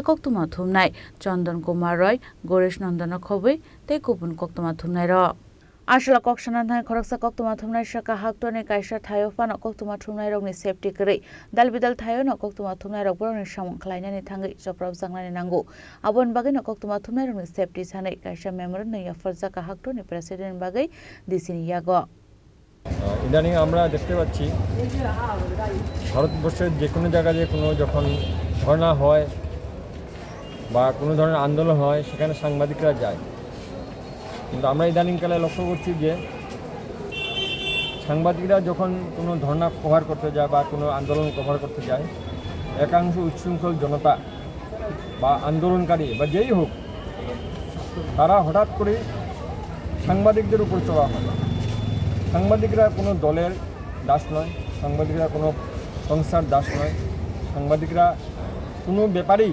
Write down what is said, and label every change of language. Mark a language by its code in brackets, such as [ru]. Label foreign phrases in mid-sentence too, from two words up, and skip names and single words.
[trp] Koktuma Thumnai Chandan Kumar Roy Goresh Nandana Khobui Te Kupun Koktuma Thumnai Ro Ashla Kokshananthai Khoroksa Koktuma Thumnai Shaka Haktoni Kaisha Thayo Fano Koktuma Thumnai Rongni Safety Kri Dalbidal Thayo No Koktuma Thumnai Rok Boroni Shamon Khlainani Thangi Joprab Janglani Nangu Abon Bagai No Koktuma Thumnai Rongni Safety Sanai Kaisha Memorandum Yafazaka Haktoni President Bagai Disini Yago [bn] ইদানিং আমরা দেখতে পাচ্ছি ভারতবর্ষের যে কোনো জায়গায় কোনো যখন ধর্ণা হয় বা কোনো ধরনের আন্দোলন হয় সেখানে সাংবাদিকরা যায় কিন্তু আমরা ইদানিংকালে লক্ষ্য করছি যে সাংবাদিকরা যখন কোনো ধর্ণা কভার করতে যায় বা কোনো আন্দোলন কভার করতে যায় একাংশ উচ্ছৃঙ্খল জনতা বা আন্দোলনকারী বা যেই হোক তারা হঠাৎ করে সাংবাদিকদের উপর চড়া হয় সাংবাদিকরা কোনো দলের দাস নয় সাংবাদিকরা কোনো সংস্থার দাস নয় সাংবাদিকরা কোনো ব্যাপারেই